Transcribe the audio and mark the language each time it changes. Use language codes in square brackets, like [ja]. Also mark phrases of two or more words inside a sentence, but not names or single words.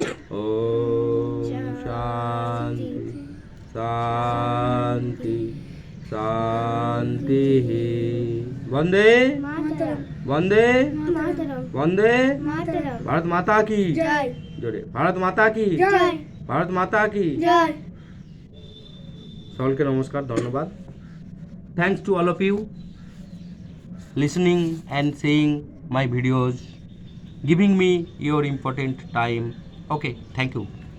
[sa] ॐ शान्ति शान्ति शान्ति। [hi] वन्दे वन्दे वन्दे भारत माता की जोरे, भारत माता की, भारत माता की। [bn] সকলকে নমস্কার, ধন্যবাদ। [en] thanks to all of you listening and seeing my videos, giving me your important time. Okay, thank you.